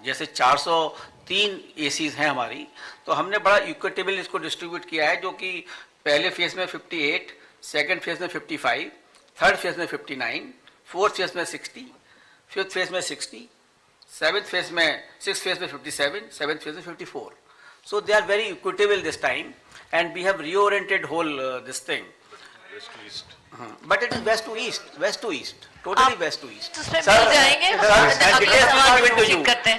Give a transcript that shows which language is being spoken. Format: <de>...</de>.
<hi>जैसे 403 एसीज हैं हमारी, तो हमने बड़ा इक्विटेबल इसको डिस्ट्रीब्यूट किया है, जो कि पहले फेज में 58, सेकेंड फेज में 55, थर्ड फेज में 59, फोर्थ फेज में 60, फिफ्थ फेज में 60, सेवेंथ फेज में 6th फेज में 57, सेवेंथ फेज में 54.</hi> <en>So they are very equitable this time, and we have reoriented whole this thing. West to east. But it is west to east, totally west to east.</en> <hi>उसमें मिल जाएंगे, हम अगले सवाल को ठीक करते हैं।</hi>